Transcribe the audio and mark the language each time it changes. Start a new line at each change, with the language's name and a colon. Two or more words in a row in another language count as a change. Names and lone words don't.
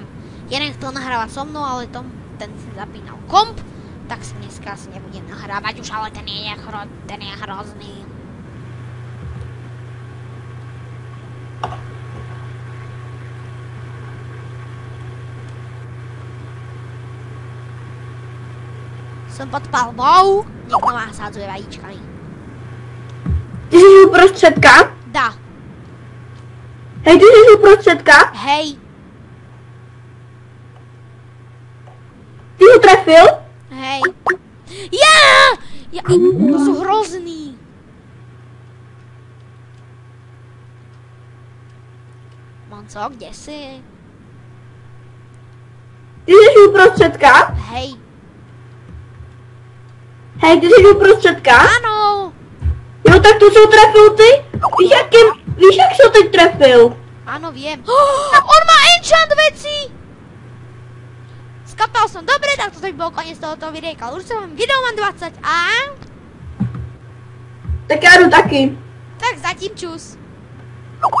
Slovak: Jeden chcel nahrávať so mnou, ale ten si zapínal komp, tak si dneska asi nebudem nahrávať už, ale ten je hrozný. Som pod palbou, niekto ma sádzuje vajíčkami.
Czech: Ty jsi uprostředka?
Slovak: Dá.
Czech: Hej, ty jsi uprostředka?
Slovak: Hej.
Czech: Ty ho trefil?
Slovak: Hej. Ja! To sú hrozný. Monco, kde si?
Czech: Ty jsi uprostředka?
Slovak: Hej.
Czech: Hej, ty jsi uprostředka?
Slovak: Áno.
Czech: Jo, tak to jsou trefil ty? Víš, jak se teď trefil?
Slovak: Áno, viem. On má enchant veci! Skapal som. Dobre, tak to by bol koniec tohoto videjka. Už som video mám 20 a...
Czech: Tak já jdu taky. Tak zatím čus.